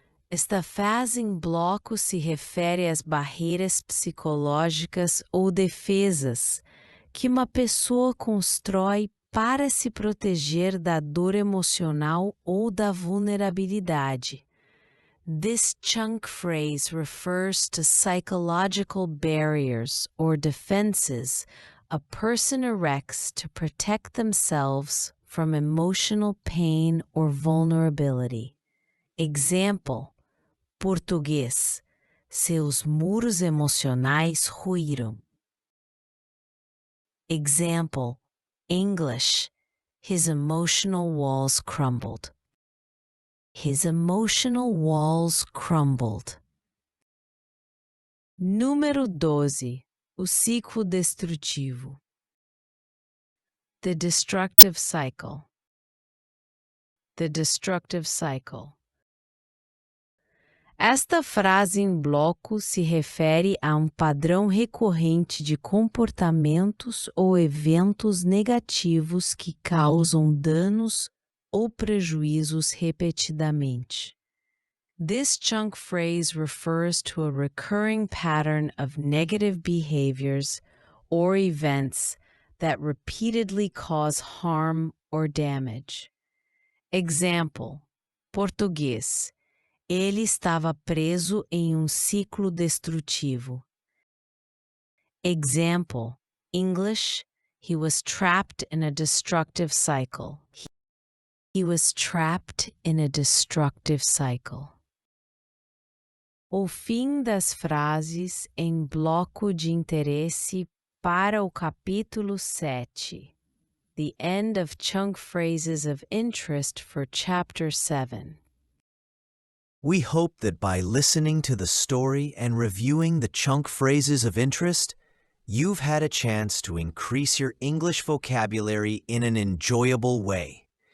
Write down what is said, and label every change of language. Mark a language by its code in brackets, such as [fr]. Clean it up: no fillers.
[pt] Esta frase em bloco se refere às barreiras psicológicas ou defesas que uma pessoa constrói para se proteger da dor emocional ou da vulnerabilidade. [en] This chunk phrase refers to psychological barriers or defenses a person erects to protect themselves from emotional pain or vulnerability. Example: português. [pt] Seus muros emocionais ruíram. [en] Example: English. His emotional walls crumbled. His emotional walls crumbled. [pt] Número 12. O ciclo destrutivo. [en] The destructive cycle. The destructive cycle. [pt] Esta frase em bloco se refere a um padrão recorrente de comportamentos ou eventos negativos que causam danos ou prejuízos repetidamente. [en] This chunk phrase refers to a recurring pattern of negative behaviors or events that repeatedly cause harm or damage. Example: português. [pt] Ele estava preso em um ciclo destrutivo. [en] Example: English. He was trapped in a destructive cycle. He was trapped in a destructive cycle. [pt] O fim das frases em bloco de interesse para o capítulo 7. [en] The end of chunk phrases of interest for chapter 7. We hope that by listening to the story and reviewing the chunk phrases of interest, you've had a chance to increase your English vocabulary in an enjoyable way.